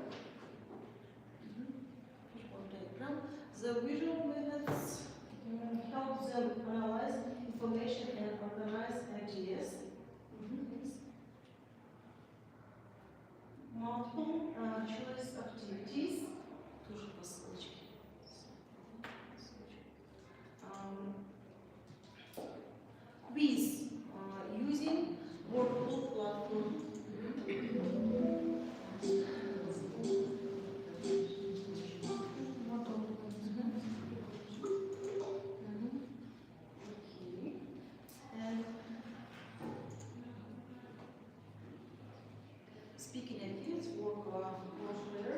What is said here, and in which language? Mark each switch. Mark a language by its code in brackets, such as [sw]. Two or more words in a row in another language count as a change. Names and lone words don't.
[en] Visual diagram. The visual methods help them analyze information and organize ideas. Multiple choice activities. [ru] Тоже по ссылочке. [en] Quiz using workbook platform. And speaking activities work much better.